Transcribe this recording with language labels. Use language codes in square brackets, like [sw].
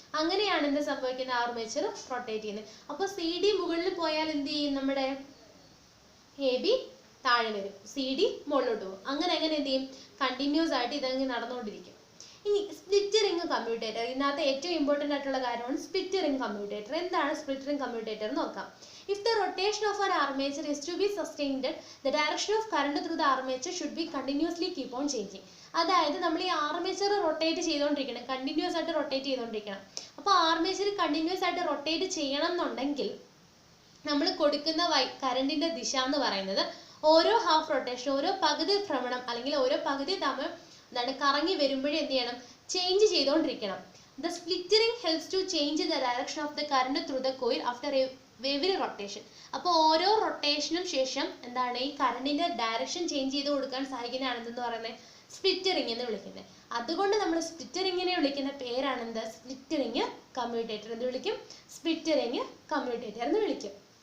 [ml] അങ്ങനെയാണ് എന്ത് സംഭവിക്കുന്നത്? ആർമേച്ചർ റൊട്ടേറ്റ് ചെയ്യുന്നത്. അപ്പൊ CD മുകളിൽ പോയാൽ എന്ത് ചെയ്യും? നമ്മുടെ AB താഴെ വരും, CD മുകളിലോട്ട് പോകും. അങ്ങനെ എന്ത് ചെയ്യും? കണ്ടിന്യൂസ് ആയിട്ട് ഇതങ്ങ് നടന്നുകൊണ്ടിരിക്കും. ഇനി സ്പ്ലിറ്റ് റിംഗ് കമ്മ്യൂട്ടേറ്റർ. ഇതിനകത്ത് ഏറ്റവും ഇമ്പോർട്ടൻ്റ് ആയിട്ടുള്ള കാര്യമാണ് സ്പ്ലിറ്റ് റിംഗ് കമ്മ്യൂട്ടേറ്റർ. എന്താണ് സ്പ്ലിറ്റ് റിംഗ് കമ്മ്യൂട്ടേറ്റർ എന്ന് നോക്കാം. [en] If the rotation of an armature is to be sustained, the direction of current through the armature should be continuously keep on changing. [ml] അതായത് നമ്മൾ ഈ ആർമേച്ചർ റൊട്ടേറ്റ് ചെയ്തുകൊണ്ടിരിക്കണം, continuous ആയിട്ട് rotate ചെയ്തുകൊണ്ടിരിക്കണം. അപ്പോൾ ആർമേച്ചർ കണ്ടിന്യൂസ് ആയിട്ട് റൊട്ടേറ്റ് ചെയ്യണം എന്നുണ്ടെങ്കിൽ നമ്മൾ കൊടുക്കുന്ന കറണ്ടിന്റെ ദിശ എന്ന് പറയുന്നത് ഓരോ ഹാഫ് റൊട്ടേഷൻ, ഓരോ പകുതി ഭ്രമണം അല്ലെങ്കിൽ ഓരോ പകുതി എന്താണ് കറങ്ങി വരുമ്പോഴേ എന്ത് ചെയ്യണം? ചേഞ്ച് ചെയ്തുകൊണ്ടിരിക്കണം. [en] The split ring helps to change the direction of the current through the coil after every rotation. [ml] അപ്പോൾ ഓരോ റൊട്ടേഷനും ശേഷം എന്താണ് ഈ കറണ്ടിന്റെ ഡയറക്ഷൻ ചേഞ്ച് ചെയ്ത് കൊടുക്കാൻ സഹായിക്കുന്നതാണ് എന്തെന്ന് പറയുന്നത്? സ്പ്ലിറ്റ് റിംഗ് എന്ന് വിളിക്കുന്നത്. അതുകൊണ്ട് നമ്മൾ സ്പ്ലിറ്റ് റിങ്ങിനെ വിളിക്കുന്ന പേരാണ് എന്ത്? സ്പ്ലിറ്റ് റിംഗ് കമ്മ്യൂട്ടേറ്റർ എന്ന് വിളിക്കും. സ്പ്ലിറ്റ് റിംഗ് കമ്മ്യൂട്ടേറ്റർ എന്ന് വിളിക്കും.